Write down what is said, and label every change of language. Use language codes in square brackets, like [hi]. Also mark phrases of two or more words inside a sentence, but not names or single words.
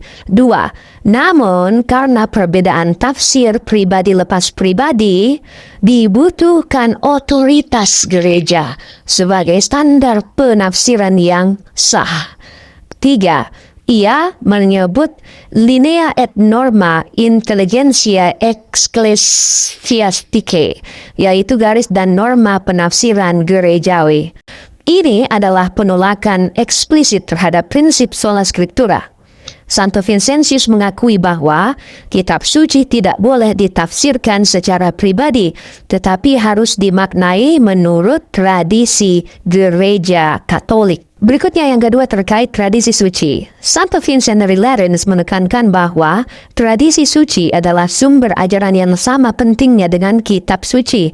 [id] Dua, namun karena perbedaan tafsir pribadi lepas pribadi, dibutuhkan otoritas gereja sebagai standar penafsiran yang sah. Tiga, ia menyebut [la] linea et norma intelligentiae ecclesiasticae, [id] yaitu garis dan norma penafsiran gerejawi. Ini adalah penolakan eksplisit terhadap prinsip [la] sola scriptura. [id] Santo Vincentius mengakui bahwa kitab suci tidak boleh ditafsirkan secara pribadi, tetapi harus dimaknai menurut tradisi gereja Katolik. Berikutnya yang kedua terkait tradisi suci. Santo Vincent dari Lerins menekankan bahwa tradisi suci adalah sumber ajaran yang sama pentingnya dengan kitab suci.